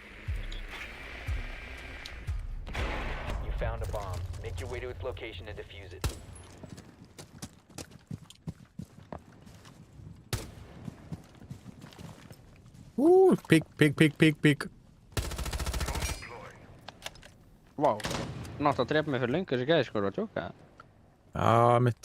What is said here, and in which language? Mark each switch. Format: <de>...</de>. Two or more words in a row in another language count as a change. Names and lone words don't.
<en>You found a bomb. Make your way to its location and defuse it.</en> <is>Pík. Vá. Hann átti að drepa mig fyrir löngu þessi gæði, sko, að tjóka. Já, mitt.</is>